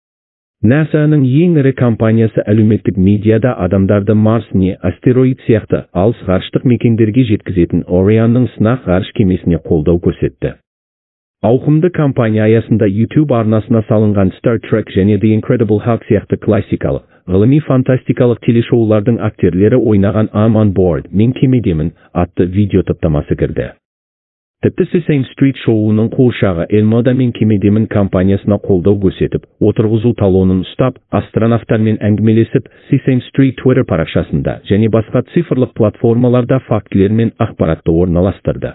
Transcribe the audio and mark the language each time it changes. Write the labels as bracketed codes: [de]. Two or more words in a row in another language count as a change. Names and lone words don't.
[kk] NASA-ның ең ірі компаниясы әлеуметтік медиада адамдарды Марс не астероид сияқты алыс ғарыштық мекендерге жеткізетін Orion'ның сынақ ғарыш кемесіне қолдау көрсетті. Ауқымды кампания аясында YouTube арнасына салынған Star Trek және The Incredible Hulk сияқты классикалық, ғылыми-фантастикалық телешоулардың актерлері ойнаған [en] I'm on board, [kk] мен кемедемін атты видео топтамасы кірді. Тіпті Sesame Street шоуының қуыршағы Элмода мен кемедемін компаниясына қолдау көрсетіп, отырғызу талонын ұстап, астронавтармен әңгімелесіп, Sesame Street Twitter парақшасында және басқа цифрлық платформаларда фактілер мен ақпаратты орналастырды.